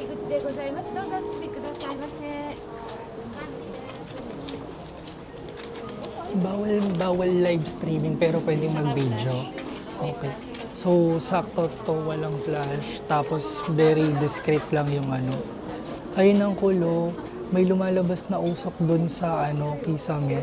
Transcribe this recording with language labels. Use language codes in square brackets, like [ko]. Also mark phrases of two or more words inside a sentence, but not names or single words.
[ja] でございます。どうぞお進みくださいませ。 [tl] Bawal [en] live streaming [tl] pero pwedeng mag-video. Okay. So, sakto to, walang flash. Tapos, [en] very discreet [tl] lang yung ano. Ayun ang kulo. May lumalabas na usok dun sa ano, kisame.